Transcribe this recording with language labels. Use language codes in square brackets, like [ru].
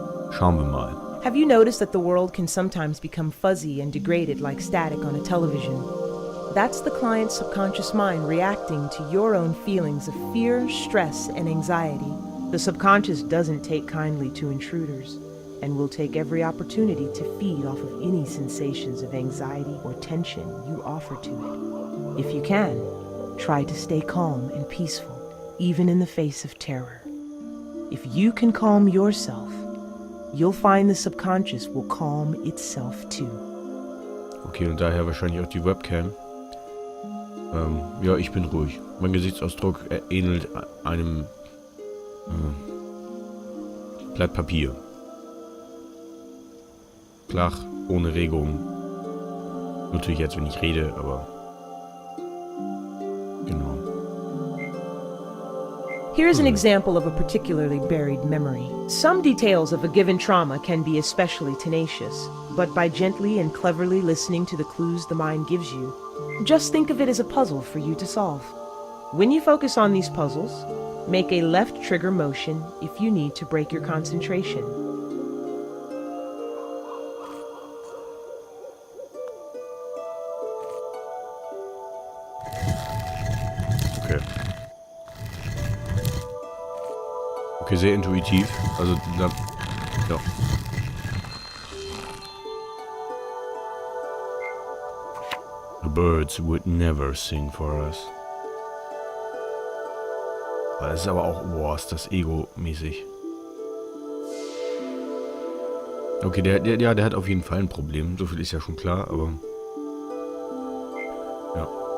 [de] Schauen wir mal. [en] Have you noticed that the world can sometimes become fuzzy and degraded like static on a television? That's the client's subconscious mind reacting to your own feelings of fear, stress, and anxiety. The subconscious doesn't take kindly to intruders. and will take every opportunity to feed off of any sensations of anxiety or tension you offer to it. If you can, try to stay calm and peaceful, even in the face of terror. If you can calm yourself, you'll find the subconscious will calm itself too. [de] Okay, und daher wahrscheinlich auch die Webcam. Ja, ich bin ruhig. Mein Gesichtsausdruck ähnelt einem Blatt Papier. Flach, ohne Regung. Natürlich jetzt, wenn ich rede, aber genau. [en] Here's an example of a particularly buried memory. Some details of a given trauma can be especially tenacious, but by gently and cleverly listening to the clues the mind gives you, just think of it as a puzzle for you to solve. When you focus on these puzzles, make a left trigger motion if you need to break your concentration. Okay. [de] Okay, sehr intuitiv. Also, ja. [en] The birds would never sing for us. [de] Das ist aber auch, boah, ist das Ego-mäßig. Okay, der hat auf jeden Fall ein Problem. So viel ist ja schon klar, aber ja.